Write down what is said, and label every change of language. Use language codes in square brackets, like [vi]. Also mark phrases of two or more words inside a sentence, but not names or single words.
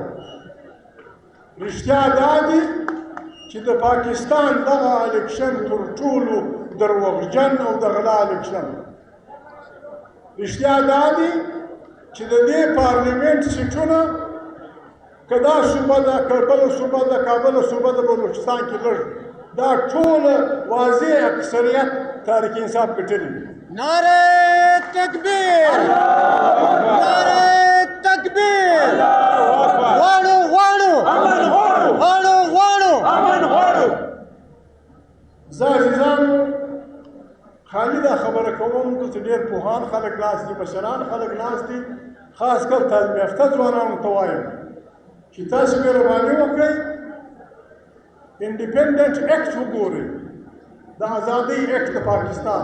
[ps] رښتیا دا دي چې د پاکستان دغه الیکشن تر ټولو دروغجن او د غلا الیکشن. رښتیا دا دي چې د دې پارلمنټ سیټونه که دا صوبه ده، که بله صوبه ده، که بله صوبه ده بلوچستان کې لږ، دا ټوله واضح اکثریت تحریک انصاف ګټلي. [ur] نعرہ تکبیر، نعرہ تکبیر، [ps] غواړو غواړو غواړو غواړو امن غواړو. زه عزیزانو خالي دا خبره کوم، دلته ډېر پوهان خلک ناست دي، مشران خلک ناست دي، خاص کر تعلیم یافته ځوانانو ته وایم چې تاسو مهرباني وکړئ [en] independent act [ps] وګورئ، د ازادۍ ایکټ د پاکستان.